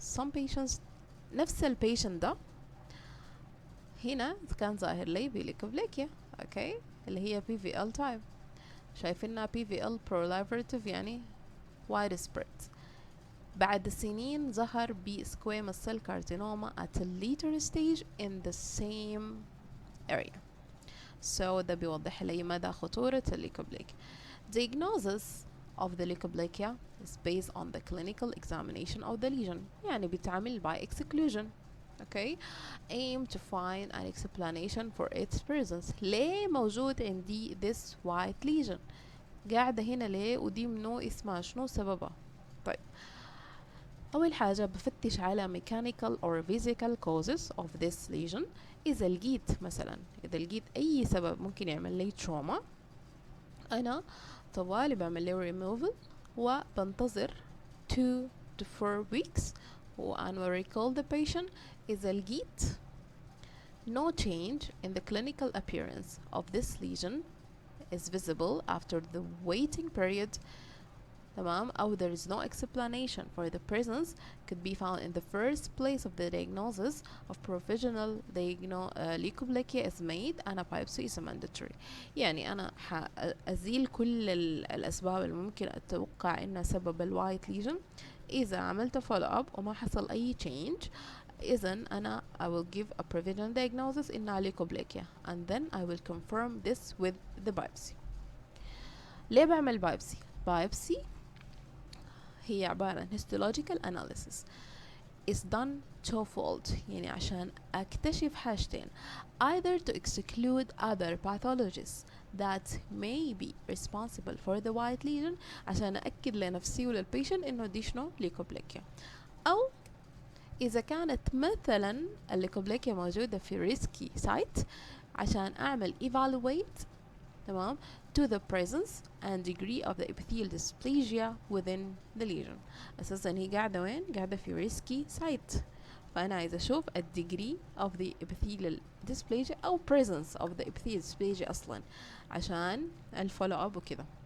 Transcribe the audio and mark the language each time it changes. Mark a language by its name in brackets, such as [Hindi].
[English] Some patients [Arabic] نفس ال patient ده هنا كان ظاهر لي بليكوبلاكيا، اوكي، اللي هي PVL type. [English] شايفينها PVL proliferative يعني widespread. [Arabic] بعد سنين ظهر بسكويموس سيل كارسينوما [English] at a later stage in the same area. [Arabic] So ده بيوضح لي مدى خطورة الليكوبلاكيا. [English] Diagnosis of the leukoplakia is based on the clinical examination of the lesion، [Arabic] يعني بيتعمل [English] by exclusion. Okay, aim to find an explanation for its presence. [Arabic] ليه موجود عندي [English] this white lesion؟ [Arabic] قاعدة هنا ليه ودي منو اسمها شنو سببها؟ طيب أول حاجة بفتش على [English] mechanical or physical causes of this lesion. [Arabic] إذا لقيت أي سبب ممكن يعمل لي trauma، أنا طوالي بعمل لي removal وبنتظر [English] 2 to 4 weeks and will recall the patient. [Arabic] إذا لقيت [English] no change in the clinical appearance of this lesion is visible after the waiting period، تمام، أو there is no explanation for the presence could be found in the first place of the diagnosis of provisional leukoplakia is made and a biopsy is mandatory. [Arabic] يعني أنا أزيل كل الأسباب اللي ممكن أتوقع إنها سبب الوايت ليجن. إذا عملت [English] follow up [Arabic] وما حصل أي [English] change، [Arabic] إذن أنا [English] I will give a provisional diagnosis إنها leukoplakia and then I will confirm this with the biopsy. [Arabic] ليه بعمل biopsy؟ biopsy هي عبارة عن [English] histological analysis is done twofold، [Arabic] يعني عشان أكتشف حاجتين: [English] either to exclude other pathologies that may be responsible for the white lesion [Arabic] عشان أأكد لنفسي وللبيشن إنه دي شنو ليكوبلاكيا، أو إذا كانت مثلا الليكوبلاكيا موجودة في [English] risky site [Arabic] عشان أعمل [English] evaluate، تمام، to the presence and degree of the epithelial dysplasia within the lesion. [Arabic] أساسا هي قاعدة وين؟ قاعدة في risky site، فأنا عايزة أشوف ال degree of the epithelial dysplasia أو presence of the epithelial dysplasia أصلا عشان الfollow up وكذا.